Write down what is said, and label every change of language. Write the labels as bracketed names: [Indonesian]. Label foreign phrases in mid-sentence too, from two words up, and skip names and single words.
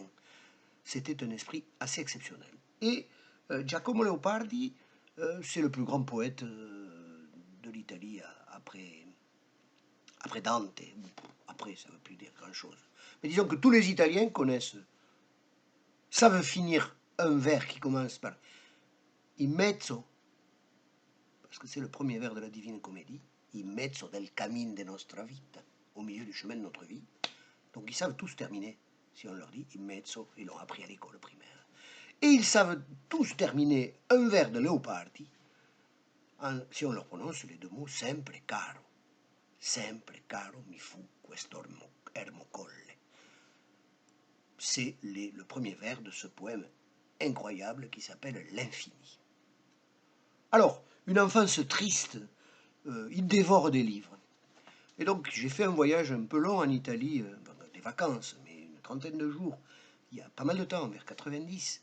[French] C'était un esprit assez exceptionnel. Et Giacomo Leopardi, c'est le plus grand poète de l'Italie après Dante. Après, ça ne veut plus dire grand-chose. Mais disons que tous les Italiens savent finir un vers qui commence par [Italian] in mezzo, [French] parce que c'est le premier vers de la Divine Comédie, [Italian] in mezzo del camin de nostra vita, [French] au milieu du chemin de notre vie. Donc ils savent tous terminer, si on leur dit [Italian] in mezzo, [French] ils l'ont appris à l'école primaire. Et ils savent tous terminer un vers de Leopardi, si on leur prononce les deux mots [Italian] sempre caro. Sempre caro mi fu questo ermo colle. [French] C'est le premier vers de ce poème incroyable qui s'appelle L'Infini. Alors, une enfance triste, il dévore des livres. Et donc, j'ai fait un voyage un peu long en Italie, des vacances, mais une trentaine de jours, il y a pas mal de temps, vers 90.